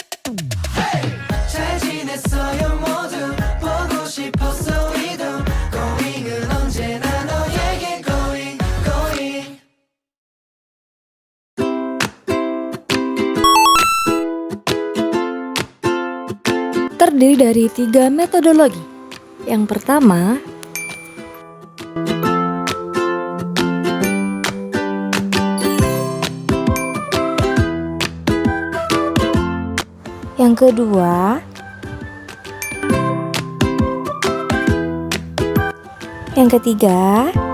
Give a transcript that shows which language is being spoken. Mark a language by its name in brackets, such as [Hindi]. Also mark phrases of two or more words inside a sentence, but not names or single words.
[Korean] 잘 지냈어요 모두 보고 싶었어 이도 고잉은 언제나 너에게 [English] going going. [Indonesian] Terdiri dari 3 metodologi. Yang pertama, yang kedua, yang ketiga,